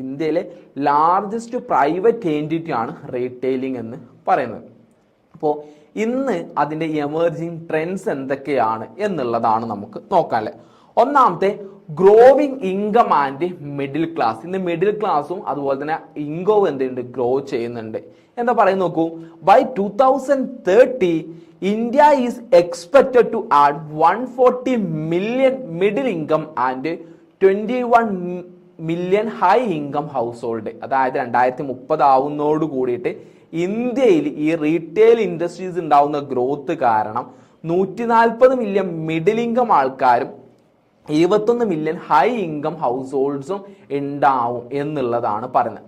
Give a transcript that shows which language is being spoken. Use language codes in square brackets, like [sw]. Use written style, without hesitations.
[ml] ഇന്ത്യയിലെ largest private entity ആണ് retailing എന്ന് പറയുന്നത്. അപ്പോൾ ഇന്ന് അതിന്റെ എമർജിങ് ട്രെൻഡ്സ് എന്തൊക്കെയാണ് എന്നുള്ളതാണ് നമുക്ക് നോക്കാല്ലേ. ഒന്നാമത്തെ growing income and middle class. ഇന്ന് മിഡിൽ ക്ലാസ്സും അതുപോലെ തന്നെ ഇൻകവും എന്തുണ്ട്, ഗ്രോ ചെയ്യുന്നുണ്ട്. എന്താ പറയുന്നത് നോക്കൂ. [en] By 2030 India is expected to add 140 million middle income and 21 million high income household. [ml] അതായത് 2030 ആവുന്നതോട് കൂടിയിട്ട് ഇന്ത്യയിൽ ഈ റീറ്റെയിൽ ഇൻഡസ്ട്രീസ് ഉണ്ടാവുന്ന ഗ്രോത്ത് കാരണം 140 മില്യൺ മിഡിൽ ഇൻകം ആൾക്കാരും 21 മില്യൺ ഹൈ ഇൻകം ഹൗസ് ഹോൾഡ്സും ഉണ്ടാവും എന്നുള്ളതാണ് പറയുന്നത്.